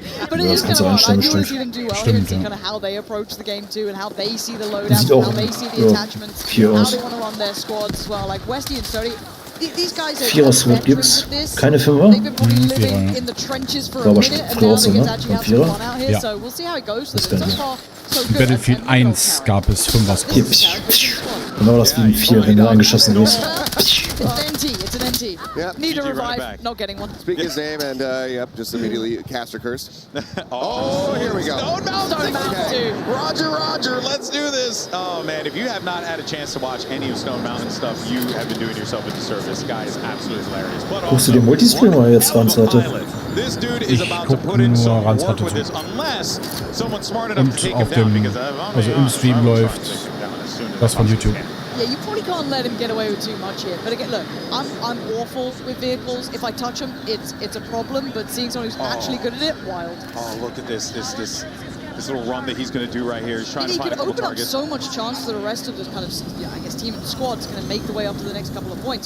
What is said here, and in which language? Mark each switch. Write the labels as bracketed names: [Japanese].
[English] But it is kind of I do see them do well here and see kind of how they approach the game too, and how they see the loadouts, and how they see the attachments, how they want to run their squads as well. Like Westy and Stody. [German] Vierer-Swap gibt's? Keine Fünfer? Vierer. War schon früher auch so, ne? Ein Vierer? Ja. Das kann ich. In Battlefield 1 gab es 5er-Squads. Genau das wie ein 4, wenn du angeschossen wirst. [English] Yep. Need a revive, not getting one. Speak his name and yep, just immediately caster curse. Oh, here we go. Stone Mountain, Roger, let's do this. Oh man, if you have not had a chance to watch any of Stone Mountain stuff, you have been doing yourself a disservice. Guy is absolutely hilarious. [German] Guckst du den Multistreamer jetzt ran, Leute? [English] This dude is about to put in some work with this unless someone's smart enough to take him down because [German] also im Stream läuft das von YouTube. [English] Yeah, you probably can't let him get away with too much here. But again, look, I'm awful with vehicles. If I touch them, it's a problem. But seeing someone who's actually good at it, wild. Oh, look at this little run that he's going to do right here. He's trying to find a couple targets. He could open up so much chance for the rest of this kind of, I guess, team and squad's going to make the way up to the next couple of points.